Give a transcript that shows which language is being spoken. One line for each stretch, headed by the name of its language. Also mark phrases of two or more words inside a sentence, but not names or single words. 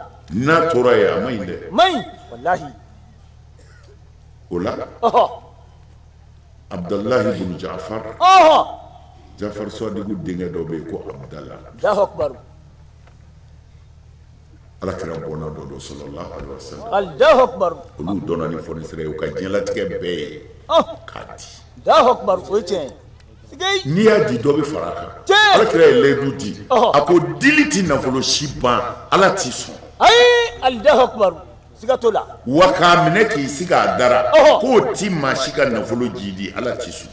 Bambara: n'a tora yen a ma ɲi dɛ maɲi wallahi o la Abdalahi bin Jafar Jafar Sadiku denkɛ dɔ bɛ yen ko Abdala
Arabic: الله أكبر
Bambara: ala kɛra bɔnna dɔ don
Arabic: صلى الله عليه وسلم الله أكبر
Bambara: olu dɔnna ni fɔnisere ye u ka diɲɛlatigɛ bɛɛ ye k'a di
Arabic: الله أكبر
Bambara: o ye tiɲɛ sigay n'i y'a di dɔ bɛ fara a kan ala kɛra ye layidu di a ko dili ti nafolo si ban ala t'i sɔn ayi
Arabic: الله أكبر
Bambara: sigatola wa k'a minɛ k'i sigi a dara k'o ti maa si ka nafolo ji di ala t'i sɔn